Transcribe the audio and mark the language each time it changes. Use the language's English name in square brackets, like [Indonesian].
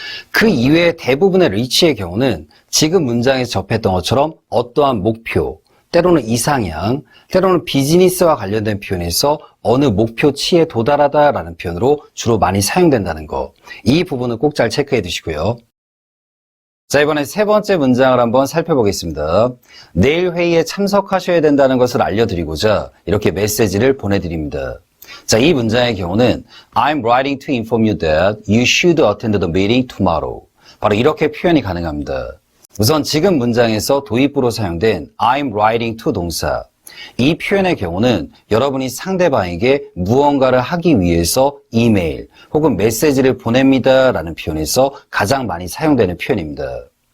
[Korean] 그 이외의 대부분의 reach의 경우는 지금 문장에서 접했던 것처럼 어떠한 목표, 때로는 이상향, 때로는 비즈니스와 관련된 표현에서 어느 목표치에 도달하다라는 표현으로 주로 많이 사용된다는 거, 이 부분은 꼭 잘 체크해 두시고요. 자, 이번에 세 번째 문장을 한번 살펴보겠습니다. 내일 회의에 참석하셔야 된다는 것을 알려드리고자 이렇게 메시지를 보내드립니다. 자, 이 문장의 경우는 [English] I'm writing to inform you that you should attend the meeting tomorrow. [Korean] 바로 이렇게 표현이 가능합니다. 우선 지금 문장에서 도입부로 사용된 I'm writing to 동사, 이 표현의 경우는 여러분이 상대방에게 무언가를 하기 위해서 이메일 혹은 메시지를 보냅니다 라는 표현에서 가장 많이 사용되는 표현입니다.